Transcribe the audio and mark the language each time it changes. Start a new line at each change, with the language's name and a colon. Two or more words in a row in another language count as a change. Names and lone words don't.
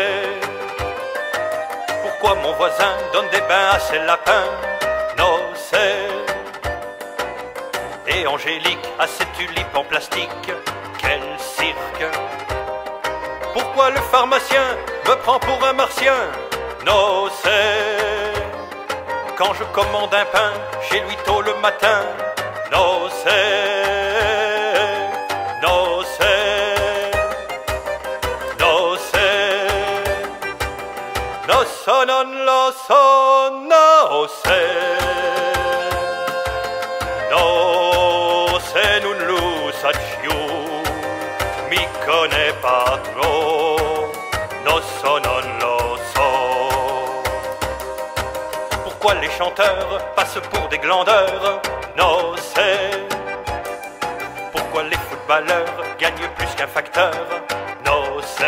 French: Pourquoi mon voisin donne des bains à ses lapins, nocé, et Angélique a ses tulipes en plastique, quel cirque. Pourquoi le pharmacien me prend pour un martien, nocé, quand je commande un pain chez lui tôt le matin, nocé, nocé,
Italian: nocé, nosso non lo so, nocé, nocé non lo saccio, mi
French: connais pas trop,
Italian: nosso non lo so.
French: Pourquoi les chanteurs passent pour des glandeurs, nocé. Pourquoi les footballeurs gagnent plus qu'un facteur, nocé.